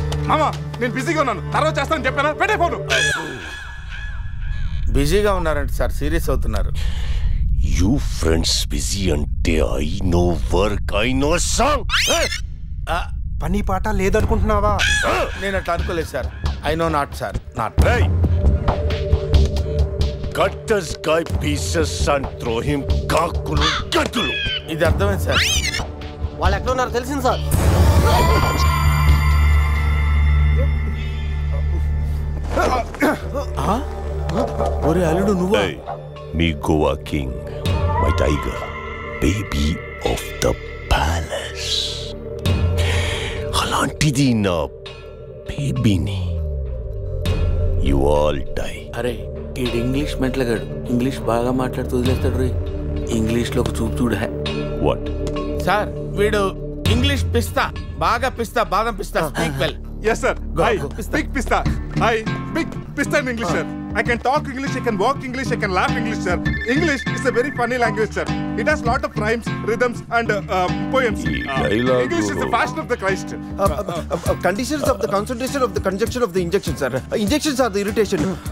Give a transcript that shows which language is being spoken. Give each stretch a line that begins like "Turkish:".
Telugu: మామా, నేను బిజీగా ఉన్నాను, తర్వాత చేస్తానని చెప్పాను. పెట్టే ఫోను. బిజీగా ఉన్నారంటే సార్, సీరియస్ అవుతున్నారు.
English: You friends busy ante I know work, I know song.
Telugu: పని పాట లేదనుకుంటున్నావా? నేను అట్లా అనుకోలేదు sir.
English: I no not sir, not. Hey, cut this guy pieces and throw him
Telugu: kakulu gatulu. ఇది అర్థమైంది సార్. వాళ్ళు ఎక్కడ ఉన్నారో తెలిసింది సార్. ఒరే అల్లుడు నువ్వు?
English: Hey, me Goa king, my tiger, baby of the palace.
Telugu: అలాంటిది నా బేబీని.
English: You all die.
Telugu: అరే ఈడు ఇంగ్లీష్ మెట్లగాడు, ఇంగ్లీష్ బాగా మాట్లాడుతూ వదిలేస్తాడు రే. ఇంగ్లీష్లో ఒక చూపు చూడ.
English: What?
Telugu: సార్ వీడు ఇంగ్లీష్ పిస్తా, బాగా పిస్తా, బాదం పిస్తా.
English: Speak well. Yes sir. I speak pista. I speak pista in English sir. I can talk English, I can walk English, I can laugh English sir. English is a very funny language, sir. It has lot of rhymes, rhythms, and poems. English is the fashion of the Christ. Conditions of the concentration of the conjunction of the injection, sir. Injections are the irritation.